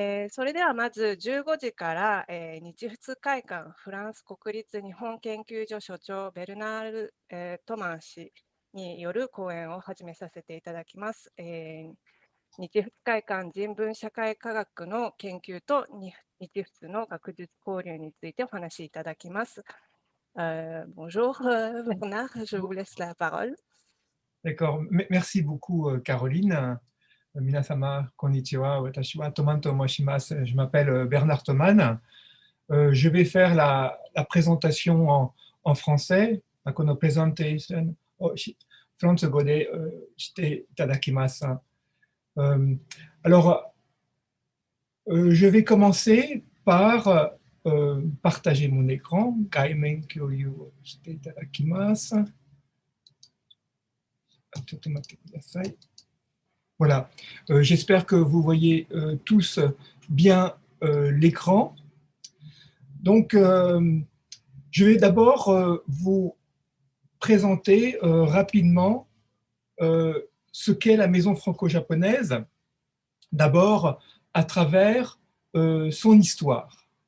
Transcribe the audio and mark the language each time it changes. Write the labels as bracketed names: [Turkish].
[Japanese] それではまず15時から、日仏会館フランス国立日本研究所所長ベルナール、トマン氏による講演を始めさせていただきます。日仏会館人文社会科学の研究と日仏の学術交流についてお話しいただきます。 [French] Bonjour Bernard, je vous laisse la parole. D'accord, merci beaucoup Caroline. [Japanese] 皆様、こんにちは。私はトマンと申します。 [French] Je m'appelle Bernard Thoman. Je vais faire la présentation en français. [Japanese] このプレゼンテーションをフランス語でしていただきます。 [French] Alors, je vais commencer par partager mon écran. [Japanese] 画面共有をしていただきます。ちょっと待ってください。 [French] Voilà, j'espère que vous voyez tous bien l'écran. Donc, je vais d'abord vous présenter rapidement ce qu'est la maison franco-japonaise, d'abord à travers son histoire.